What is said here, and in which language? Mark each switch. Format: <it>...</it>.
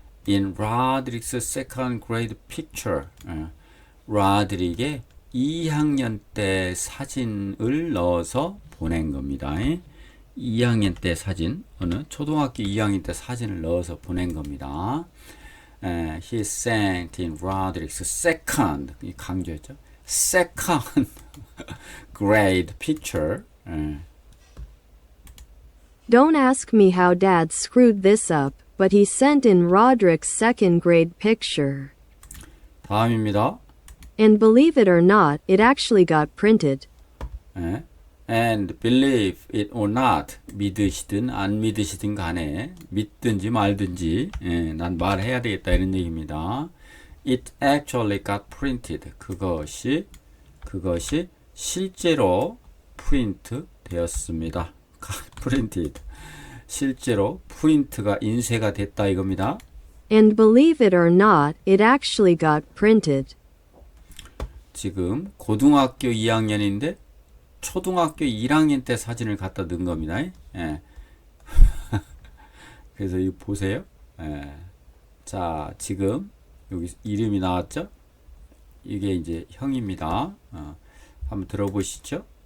<en>In Roderick's second grade picture.</en> <ko>로드릭의 2학년 때 사진을 넣어서 보낸 겁니다. 2학년 때 사진, 초등학교 2학년 때 사진을 넣어서 보낸 겁니다.</ko> <en>He sent in Roderick's second,</en> <ko>강조했죠.</ko> <en>second grade picture. Don't ask me how Dad screwed this up, but he sent in Roderick's second grade picture.</en> <ko>다음입니다.</ko> <en>And believe it or not, it actually got printed. And believe it or not,</en> <ko>믿으시든 안 믿으시든 간에 믿든지 말든지 난 말해야 되겠다 이런 얘기입니다.</ko> <en>It actually got printed.</en> <ko>그것이 실제로 프린트 되었습니다.</ko> <en>got printed.</en> <ko>실제로 프린트가 인쇄가 됐다 이겁니다.</ko> <en>And believe it or not, it actually got printed.</en> <ko>지금 고등학교 2학년인데 초등학교 1학년 때 사진을 갖다 넣은 겁니다. 그래서 이거 보세요. 자, 지금 여기 이름이 나왔죠? 이게 이제 형입니다. 한번 들어보시죠.</ko>